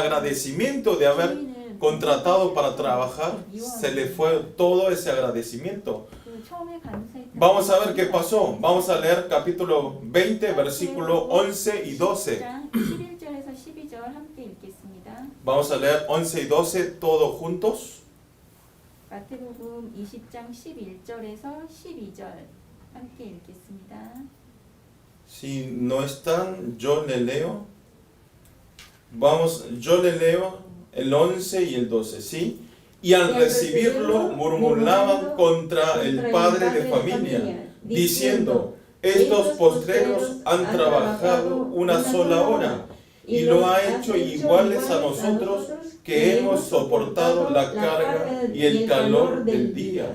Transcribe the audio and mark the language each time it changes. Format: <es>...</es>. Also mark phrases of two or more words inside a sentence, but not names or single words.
<es>El agradecimiento de haber contratado para trabajar, se le fue todo ese agradecimiento. Vamos a ver qué pasó. Vamos a leer capítulo 20, versículo 11 y 12. Vamos a leer 11 y 12 todos juntos.</es> <ko>마태복음 20장 11절에서 12절 함께 읽겠습니다.</ko> <es>Si no están, yo le leo. Vamos, yo le leo el 11 y el 12, ¿sí? Y al recibirlo murmuraban contra el padre de familia, diciendo, estos postreros han trabajado una sola hora y lo ha hecho iguales a nosotros que hemos soportado la carga y el calor del día.</es>